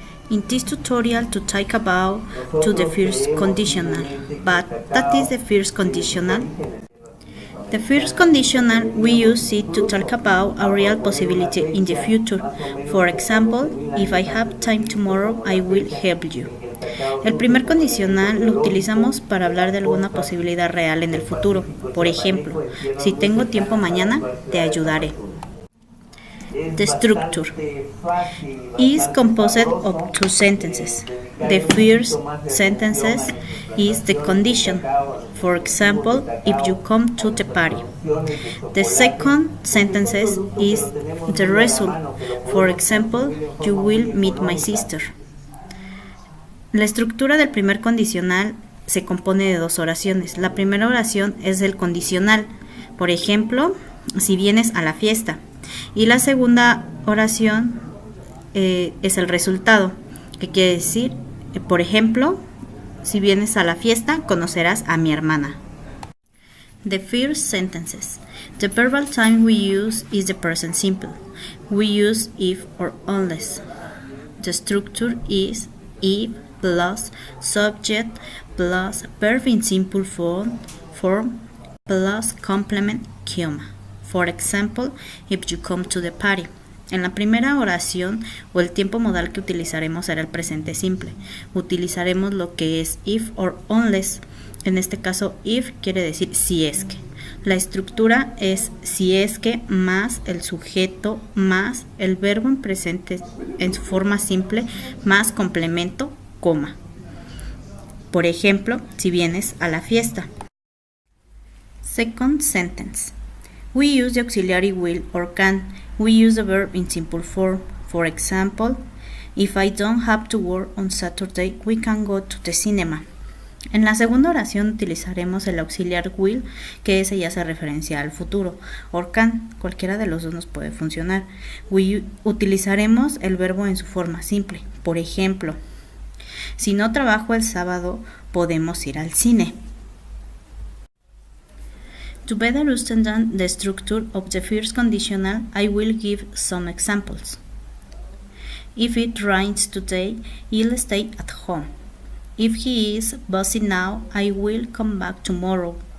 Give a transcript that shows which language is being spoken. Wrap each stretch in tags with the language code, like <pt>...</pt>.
<en>In this tutorial to talk about to the first conditional, but that is the first conditional. The first conditional we use it to talk about a real possibility in the future. For example, if I have time tomorrow, I will help you.</en> <es>El primer condicional lo utilizamos para hablar de alguna posibilidad real en el futuro. Por ejemplo, si tengo tiempo mañana, te ayudaré.</es> <en>The structure is composed of two sentences. The first sentence is the condition. For example, if you come to the party. The second sentence is the result. For example, you will meet my sister.</en> <es>La estructura del primer condicional se compone de dos oraciones. La primera oración es el condicional. Por ejemplo, si vienes a la fiesta. Y la segunda oración es el resultado, que quiere decir, por ejemplo, si vienes a la fiesta, conocerás a mi hermana.</es> <en>The first sentences. The verbal time we use is the present simple. We use if or unless. The structure is if plus subject plus verb in simple form plus complement, comma. For example, if you come to the party.</en> <es>En la primera oración o el tiempo modal que utilizaremos será el presente simple. Utilizaremos lo que es</es> <en>if or unless.</en> <es>En este caso, if quiere decir si es que. La estructura es si es que más el sujeto más el verbo en presente en su forma simple más complemento, coma. Por ejemplo, si vienes a la fiesta.</es> <en>Second sentence. We use the auxiliary will or can. We use the verb in simple form. For example, if I don't have to work on Saturday, we can go to the cinema.</en> <es>En la segunda oración utilizaremos el auxiliar will, que ese ya hace referencia al futuro,</es> <en>or can,</en> <es>cualquiera de los dos nos puede funcionar. Utilizaremos el verbo en su forma simple. Por ejemplo, si no trabajo el sábado, podemos ir al cine.</es> <en>To better understand the structure of the first conditional, I will give some examples. If it rains today, I'll stay at home. If he is busy now, I will come back tomorrow.</en>